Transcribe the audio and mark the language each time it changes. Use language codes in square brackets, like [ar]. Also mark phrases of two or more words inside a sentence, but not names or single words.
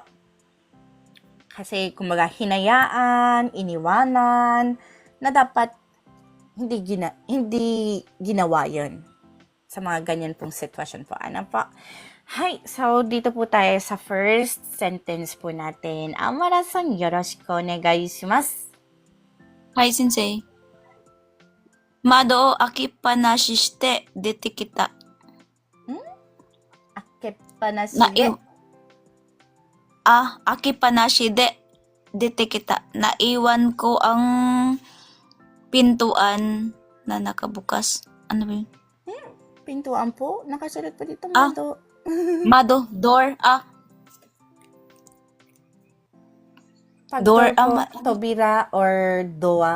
[tl] Kasi kumbaga hinayaan, iniwanan, na dapat hindi ginawa yun. Sa mga ganyan pong sitwasyon po. Ano po? So dito po tayo sa [en] first sentence [tl] po natin. [ja] アマラさん、よろしくお願いします. [tl] Sensei. [ja] 窓を開きっぱなしして出てきた。開きっぱなしで出てきた. [tl] Naiwan ko ang pintuan na nakabukas. Ano ba yun? Pintuan po? Nakasulat po dito, mado. Mado, door, Pag door, po, tobira or doa.